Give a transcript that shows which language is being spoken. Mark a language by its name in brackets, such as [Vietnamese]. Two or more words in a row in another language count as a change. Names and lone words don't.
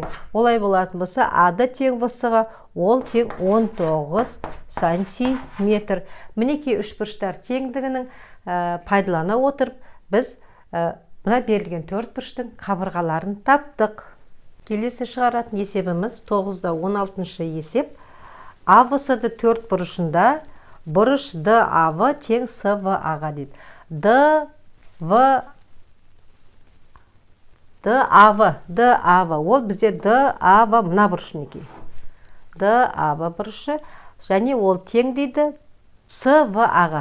[Kazakh] Олай болатын болса, А-ды тең В-С-ға, ол тең 19 сантиметр. Мінекей үшбұрыштар теңдігінің пайдалана отырып, біз мына берілген төрт бұрыштың қабырғаларын таптық. Келесі шығаратын есебіміз 9-да 16-шы есеп. А-В-С-ды төрт бұрышында бұрыш Д-А-В тең С-В-А-ға дейді. Д-А-В, ол бізде Д-А-В мына бұрыш мінекей. ДАБ бұрышы. және ол тең дейді СВА-ға.